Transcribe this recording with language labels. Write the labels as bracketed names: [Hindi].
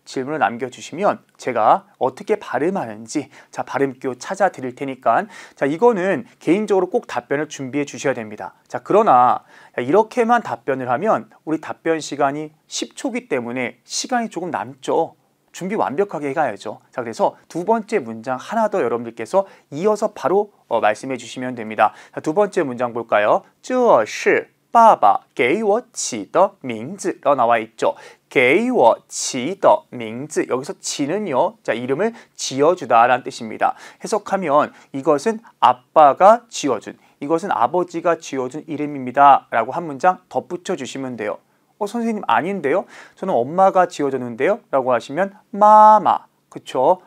[Korean] 질문을 남겨주시면 제가 어떻게 발음하는지 자 발음교 찾아 드릴 테니까 자 이거는 개인적으로 꼭 답변을 준비해 주셔야 됩니다. 자 그러나 이렇게만 답변을 하면 우리 답변 시간이 10초기 때문에 시간이 조금 남죠. 준비 완벽하게 해가야죠. 자 그래서 두 번째 문장 하나 더 여러분들께서 이어서 바로 말씀해 주시면 됩니다. 자, 두 번째 문장 볼까요? [Chinese] 这是爸爸给我起的名字 [Korean] 라고 나와 있죠. [Chinese] 给我起的名字 [Korean] 여기서 지는요. 자 이름을 지어주다 라는 뜻입니다. 해석하면 이것은 아빠가 지어준 이것은 아버지가 지어준 이름입니다 라고 한 문장 덧붙여 주시면 돼요. 선생님 아닌데요? 저는 엄마가 지어줬는데요? 라고 하시면 마마 그쵸?